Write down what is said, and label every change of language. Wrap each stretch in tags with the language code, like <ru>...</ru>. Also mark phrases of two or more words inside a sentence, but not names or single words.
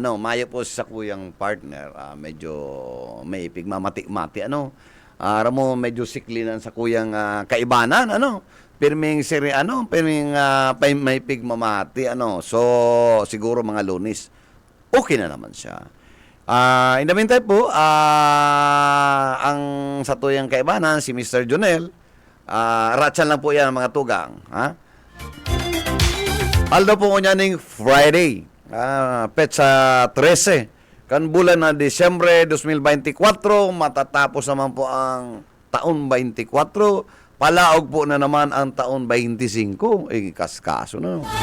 <bik>Mayo po sa kuyang partner. Medyo may pigmamati-mati. Ramo medyo siklinan sa kuyang kaibanan. Pirming siri, pirming may pigmamati. So, siguro mga Lunes. Okay na naman siya.</bik> <en>In the meantime</en> <bik>po, ang sa tuyang kaibanan, si Mr. Jonel, ratsan lang po yan mga tugang. Aldo po niya ning Friday, petsa 13, kan bulan na Disyembre 2024, matatapos naman po ang taon 24, palaog po na naman ang taon 25, kaskaso na.</bik>